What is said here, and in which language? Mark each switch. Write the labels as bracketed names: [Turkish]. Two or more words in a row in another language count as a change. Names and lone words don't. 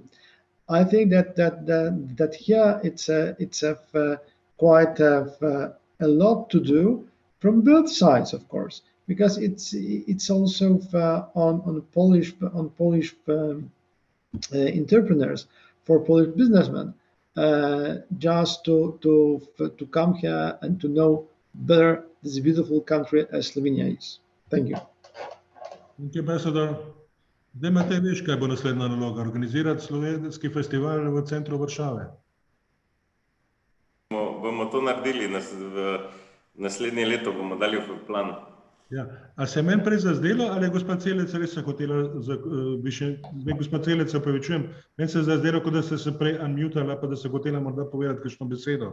[English] I think that here it's quite a lot to do from both sides, of course, because it's also on Polish entrepreneurs, for Polish businessmen. Just to come here and to know better this beautiful country as Slovenia is. Thank you. [Slovenian] Kje pa so, da zdaj imate veš, kaj bo naslednja naloga, organizirati slovenski festival v centru Varšave. Bomo to naredili, naslednje leto bomo dali v plan. Ja. A se meni prej zazdelo, ali je gospa Celec res se hotela, gospa Celec, se opravičujem, meni se je zazdelo, kot da ste se prej unmutala, pa da se hotela morda povedati kakšno besedo.